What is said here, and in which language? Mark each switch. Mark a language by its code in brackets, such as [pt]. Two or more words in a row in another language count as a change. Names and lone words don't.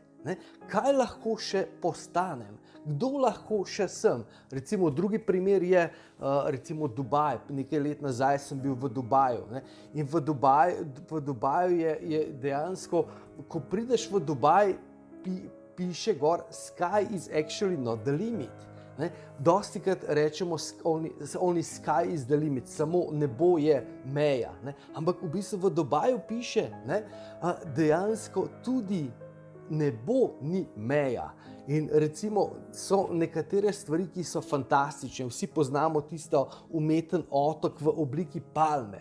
[sl] Kaj lahko še postanem, kdo lahko še sem. Recimo drugi primer je recimo Dubaj. Nekaj let nazaj sem bil v Dubaju. In v Dubaju je dejansko, ko prideš v Dubaj, piše gor: [en] sky is actually not the limit. [sl] Ne? Dostikrat rečemo, [en] only sky is the limit, [sl] samo nebo je meja. Ne? Ampak v bistvu v Dubaju piše, ne? Dejansko tudi nebo ni meja. In recimo so nekatere stvari, ki so fantastične. Vsi poznamo tisto umeten otok v obliki palme.